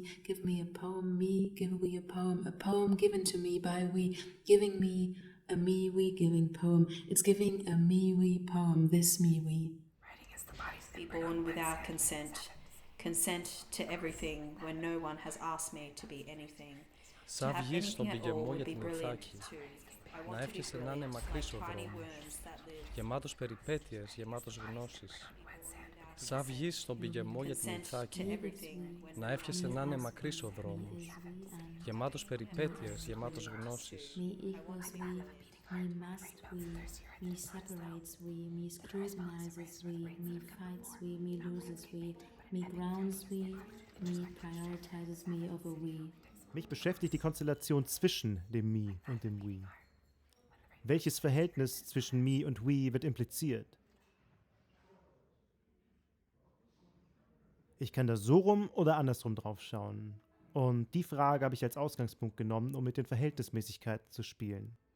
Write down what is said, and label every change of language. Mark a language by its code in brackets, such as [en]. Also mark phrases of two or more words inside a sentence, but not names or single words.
[en] Give me a poem. Me. Give we a poem. A poem given to me by we. Giving me a me we giving poem. It's giving a me we poem. This me we. Be born without consent. Consent to everything when no one has asked me to be anything. [el] Σαν βγεις στο πηγεμό για την Ιθάκη, να εύχεσαι να είναι μακρύς ο δρόμος, γεμάτος περιπέτειες, γεμάτος γνώσεις. Σαν βγεις στον πηγεμό για την Ιθάκη, να εύχεσαι να είναι μακρύς ο δρόμος, γεμάτος περιπέτειες, γεμάτος γνώσεις. [en] Me must we, me separates we, me scrutinizes we, me fights we, me loses we, me grounds we, me prioritizes me over we. [de] Mich beschäftigt die Konstellation zwischen dem Me und dem We. Welches Verhältnis zwischen Me und We wird impliziert? Ich kann da so rum oder andersrum drauf schauen. Und die Frage habe ich als Ausgangspunkt genommen, um mit den Verhältnismäßigkeiten zu spielen.